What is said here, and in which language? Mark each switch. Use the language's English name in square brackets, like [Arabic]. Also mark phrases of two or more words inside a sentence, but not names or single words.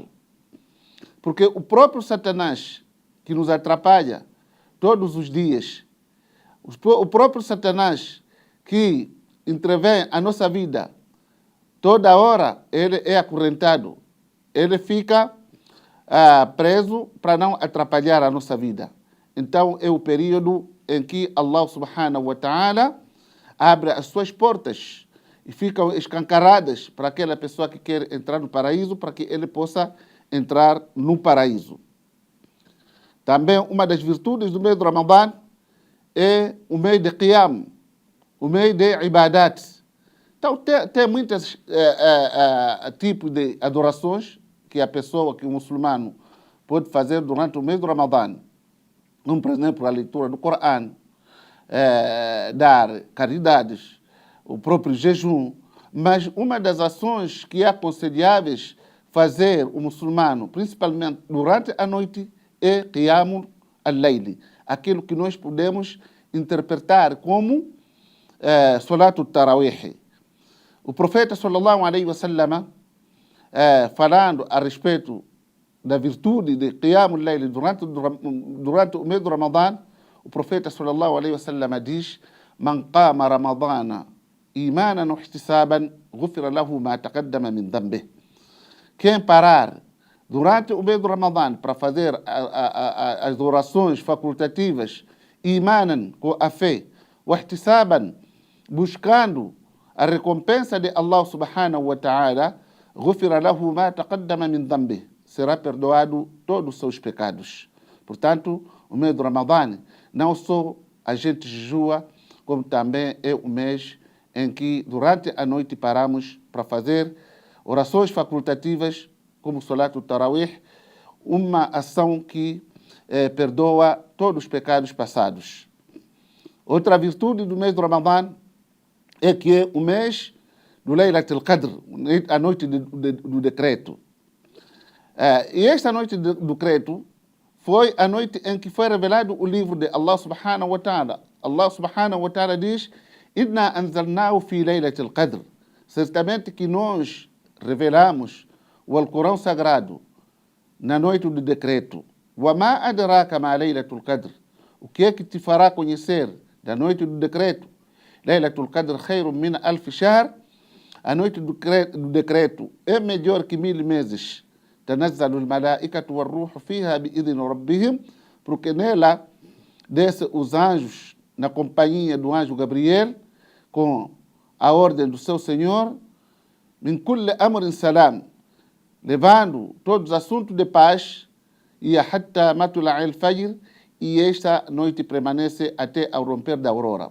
[Portuguese] Porque o próprio Satanás, que nos atrapalha todos os dias, o próprio Satanás que intervém a nossa vida, toda hora ele é acorrentado, ele fica preso para não atrapalhar a nossa vida. Então é o período em que [Arabic] الله سبحانه وتعالى [Portuguese] abre as suas portas e ficam escancaradas para aquela pessoa que quer entrar no paraíso, para que ele possa entrar no paraíso. Também uma das virtudes do mês do Ramadã é o mês de Qiyam, o mês de Ibadat. Então tem muitos tipos de adorações que a pessoa, que o muçulmano pode fazer durante o mês do Ramadã. Como, por exemplo, a leitura do Corão, dar caridades, o próprio jejum. Mas uma das ações que é aconselháveis fazer o muçulmano, principalmente durante a noite, é [Arabic] قيام الليل, [Portuguese] aquilo que nós podemos interpretar como [Arabic] صلاة التراويح. [Portuguese] O profeta [Arabic] صلى الله عليه وسلم, [Portuguese] falando a respeito da virtude de [Arabic] قيام الليل [Portuguese] durante o mês do Ramadã, o profeta [Arabic] صلى الله عليه وسلم [Portuguese] diz: [Arabic] من قام رمضان إيمانا واحتسابا غفر له ما تقدم من ذنبه. [Portuguese] Quem parar durante o mês do Ramadã para fazer as orações facultativas, imanan, com a fé, [Arabic] واحتسابا, [Portuguese] buscando a recompensa de [Arabic] الله سبحانه وتعالى، غفر له ما تقدم من ذنبه, [Portuguese] será perdoado todos os seus pecados. Portanto, o mês do Ramadã não só a gente jejua, como também é o mês em que durante a noite paramos para fazer orações facultativas, como [Arabic] صلاة التراويح, [Portuguese] uma ação que perdoa todos os pecados passados. Outra virtude do mês do Ramadã é que é o mês do [Arabic] ليلة القدر, [Portuguese] a noite do decreto. E esta noite do decreto foi a noite em que foi revelado o livro de [Arabic] الله سبحانه وتعالى. الله سبحانه وتعالى diz: إنا أنزلناه في ليلة القدر. [Portuguese] Certamente que nós revelamos o Alcorão Sagrado na noite do decreto. [Arabic] وما أدراك ما ليلة القدر. [Portuguese] O que é que te fará conhecer da noite do decreto? [Arabic] ليلة القدر خير من ألف شهر. [Portuguese] A noite do decreto é melhor que 1000 meses. [Arabic] تنزل الملائكة والروح فيها بإذن ربهم, [Portuguese] porque nela desce os anjos na companhia do anjo Gabriel com a ordem do seu Senhor, [Arabic] من كل أمر سلام, [Portuguese] levando todos os assuntos de paz, e [Arabic] حتى مطلع الفجر, [Portuguese] e esta noite permanece até ao romper da aurora.